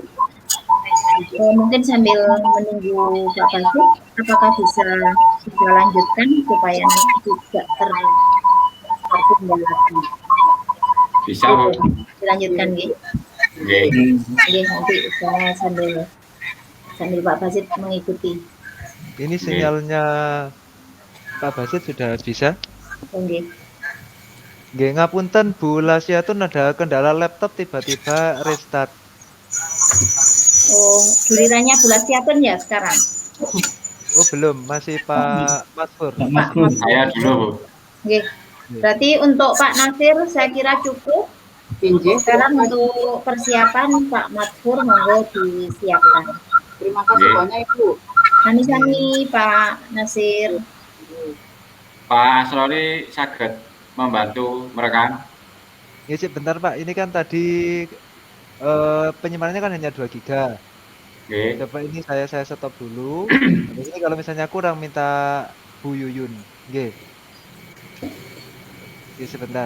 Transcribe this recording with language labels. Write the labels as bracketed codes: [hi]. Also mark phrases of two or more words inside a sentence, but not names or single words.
[id] Mungkin sambil menunggu Pak Basit, apakah bisa kita lanjutkan supaya nanti tidak tertunda lagi? Bisa, Bu. Dilanjutkan, nggih. Nggih, nanti saya sambil Pak Basit mengikuti. ini sinyalnya Pak Basit sudah bisa? Nggih. [jv] Nggih, ngapunten Bu Lasiatun, [id] ada kendala laptop tiba-tiba restart. Oh, gilirannya Bu Lasiatun ya sekarang? Oh, belum, masih Pak Masfur. Saya dulu, Bu. Nggih. Berarti untuk Pak Nasir saya kira cukup. Sekarang untuk persiapan Pak Masfur monggo disiapkan. Terima kasih banyak Ibu. Sami-sami Pak Nasir. Pak Asrori saged membantu merekam. Ya, bentar Pak, ini kan tadi penyimpanannya kan hanya 2 GB. Coba ini saya stop dulu. Ini kalau misalnya kurang minta Bu Yuyun. Oke. Oke, sebentar.